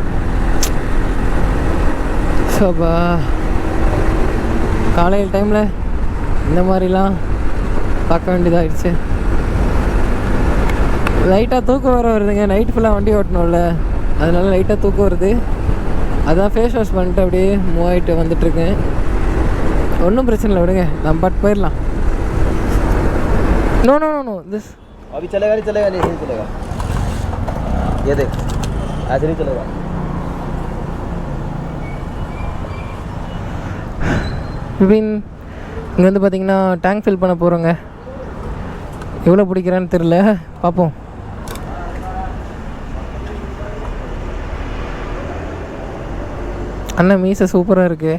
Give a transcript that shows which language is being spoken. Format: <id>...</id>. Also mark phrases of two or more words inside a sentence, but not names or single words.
<ta>சோபா, காலையில் டைமில் இந்த மாதிரிலாம் பார்க்க வேண்டியதாகிடுச்சு. லைட்டாக தூக்கம் வர வருதுங்க. நைட் ஃபுல்லாக வண்டி ஓட்டணும்ல, அதனால லைட்டாக தூக்கம் வருது. அதான் ஃபேஸ் வாஷ் பண்ணிட்டு அப்படியே மூவ் ஆகிட்டு வந்துட்டுருக்கேன். ஒன்றும் பிரச்சனை இல்லை, விடுங்க, நம்ம பாட்டு போயிடலாம்.</ta> <en>no no no no this</en> <hi>अभी चलेगा नहीं चलेगा ये देख ऐसे नहीं चलेगा.</hi> <ta>விபின், இங்கே வந்து பார்த்திங்கன்னா டேங்க் ஃபில் பண்ண போகிறோங்க. எவ்வளோ பிடிக்கிறான்னு தெரில, பார்ப்போம். அண்ணன் மீசை சூப்பராக இருக்குது.</ta>